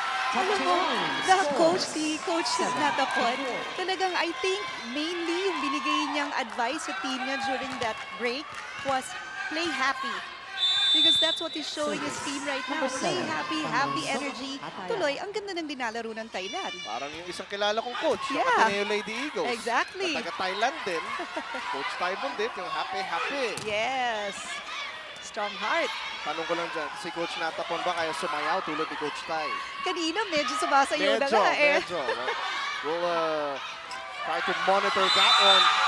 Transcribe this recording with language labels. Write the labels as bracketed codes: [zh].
[tl] Alam mo, na-coach si Coach Natapon. Talagang [en] I think mainly [tl] yung binigay niyang advice sa team niya [en] during that break was play happy. Because that's what he's showing his team right now. Play happy, have the energy. [tl] Tuloy, ang ganda ng dinalaro ng Thailand. Parang yung isang kilala kong coach, [en] Yeah. [tl] yung Ateneo Lady Eagles. [en] Exactly. [tl] Na taga-Thailand din. Coach Taibon din, yung happy-happy. [en] Yes. Strong heart. [tl] Tanong ko lang dyan, si Coach Natapon ba kaya sumayaw tulad ni Coach Tai? Kanina medyo sumasayaw na nga eh. Medyo. [en] We'll try to monitor that one.